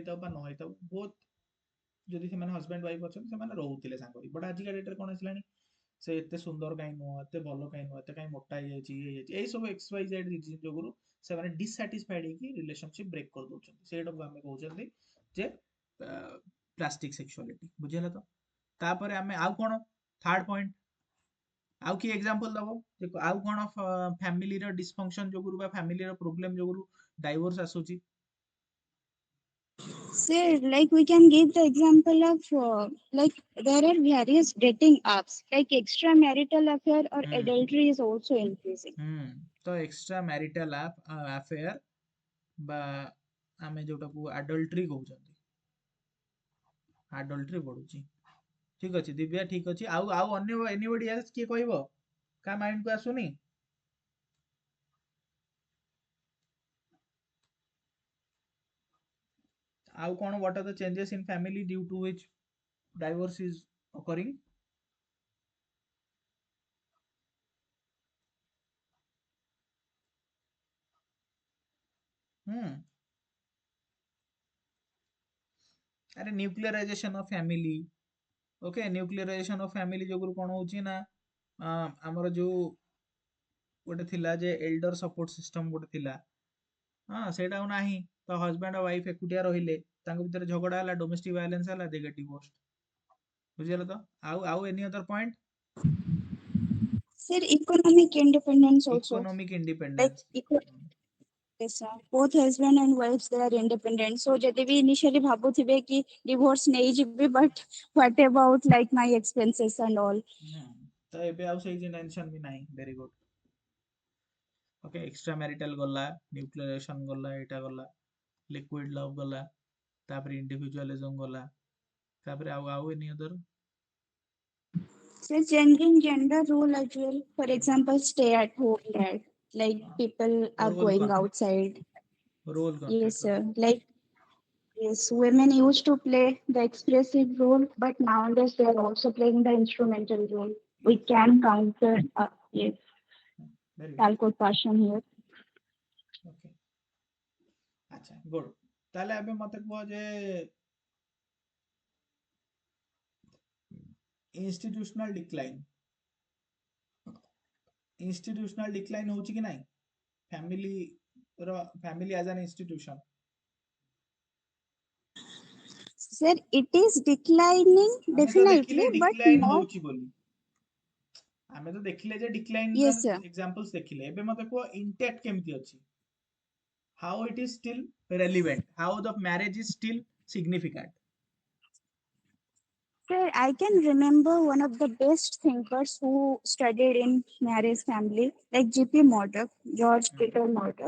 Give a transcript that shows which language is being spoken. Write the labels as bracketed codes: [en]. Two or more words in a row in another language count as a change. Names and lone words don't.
[or] ହେଇଥାଉ ବା ନ ହେଇଥାଉ ବୋଥ ଯଦି ସେମାନେ [en] husband wife [or] ଅଛନ୍ତି ସେମାନେ ରହୁଥିଲେ ସାଙ୍ଗ ହେଇକି ବଟ୍ ଆଜିକା ଡେଟ୍ରେ କଣ ଆସିଲାଣି ସେ ଏତେ ସୁନ୍ଦର କାହିଁ ନୁହଁ ଏତେ ଭଲ କାହିଁ ନୁହଁ ଏତେ କାହିଁ ମୋଟା ହେଇଯାଇଛି ଇଏ ହେଇଯାଇଛି ଏଇ ସବୁ [en] x y z reason [or] ଯୋଗୁରୁ ସେମାନେ ଡିସାଟିସ୍ଫାଇଡ ହେଇକି [en] relationship break [or] କରିଦଉଛନ୍ତି ସେଇଟାକୁ ଆମେ କହୁଛନ୍ତି ଯେ [en] plastic sexuality [or] ବୁଝିହେଲା ତ ତାପରେ ଆମେ ଆଉ କଣ [en] third point [or] ଆଉ କି ଏକ୍ସାମ୍ପଲ ଦବ ଯେ ଆଉ କଣ ଫ୍ୟାମିଲିର ଡିସଫଙ୍କସନ ଯୋଗୁରୁ ବା ଫ୍ୟାମିଲିର ପ୍ରୋବ୍ଲେମ ଯୋଗୁରୁ ଡାଇଭୋର୍ସ ଆସୁଛି [en] Say, like we can give the example of like there are various dating apps, like extramarital affair or ହୁଁ adultery is also increasing. [or] ହୁଁ ତ [en] extra marital affair [or] ବା ଆମେ ଯୋଉଟାକୁ ଆଡଲ୍ଟ୍ରି କହୁଛନ୍ତି ଆଡଲ୍ଟ୍ରି ବଢୁଛି ଠିକ ଅଛି ଦିବ୍ୟା ଠିକ ଅଛି ଆଉ ଆଉ ଅନ୍ୟ [en] anybody else [or] କିଏ କହିବ କା ମାଇଣ୍ଡ କୁ ଆସୁନି ଆଉ କଣ [en] what are the changes in family due to which divorce is occurring ହୁଁ [or] ଆରେ [en] nuclearization of family okay nuclearization of family [or] ଯୋଗୁରୁ କଣ ହଉଛି ନା ଆମର ଯୋଉ ଗୋଟେ ଥିଲା ଯେ [en] elder support system [or] ଗୋଟେ ଥିଲା ହଁ ସେଇଟା ଆଉ ନାହିଁ ତ ହଜବାଣ୍ଡ ଆଉ ୱାଇଫ ଏକୁଟିଆ ରହିଲେ ତାଙ୍କ ଭିତରେ ଝଗଡା ହେଲା [en] domestic violence [or] ହେଲା [en] they get divorce [or] ବୁଝିଗଲ ତ ଆଉ [en] any other point Sir, economic independence also, ଇକୋନୋମିକ like ଇଣ୍ଡିପେଣ୍ଡେନ୍ସ yes, sir. Both husband and wives they are independent. [or] So ଯଦି ବି initially ଭାବୁଥିବେ କି divorce ନେଇଯିବି, [en] but what about like my expenses and all? [or] ତ ଏବେ ଆଉ ସେଇ ଟେନସନ ବି ନାହିଁ [en] very good okay extra marital [or] ଗଲା ନ୍ୟୁକ୍ଲିୟରେସନ ଗଲା ଏଇଟା ଗଲା [en] liquid love [or] ଗଲା ତାପରେ ଇଣ୍ଡିଭିଜୁଆଲିଜମ ଗଲା ତାପରେ ଆଉ [en] any other So changing gender role as well. For example, stay at home dad. Like people are ରୋଲ going କନଫ୍ଲିକ୍ଟ outside. ରୋଲ Yes, କନଫ୍ଲିକ୍ଟ sir. Like yes, women used to play the expressive role, but nowadays they are also playing the instrumental role. We can counter yes, very good alcohol passion here. [or] ଓକେ ଆଚ୍ଛା ଗୁଡ ତାହେଲେ ଏବେ ମତେ କୁହ ଯେ [en] institutional decline [or] ହଉଛି କି ନାଇଁ [en] family as an institution Sir, it is declining [or] ଆମେ ତ [en] definitely, [or] ଦେଖିଲେ [en] but ଡିକ୍ଲାଇନ not. [or] ହଉଛି ବୋଲି ଆମେ ତ ଦେଖିଲେ ଯେ ଡିକ୍ଲାଇନ ର [en] Yes, sir. [or] ଏକ୍ସାମ୍ପଲ୍ସ ଦେଖିଲେ ଏବେ ମତେ କୁହ ଇଣ୍ଟାକ୍ଟ କେମିତି ଅଛି [en] how it is still relevant how the marriage is still significant Sir, I can remember one of the best thinkers who studied in marriage family, like G.P. Murdoch, George Hmm. Peter Murdoch.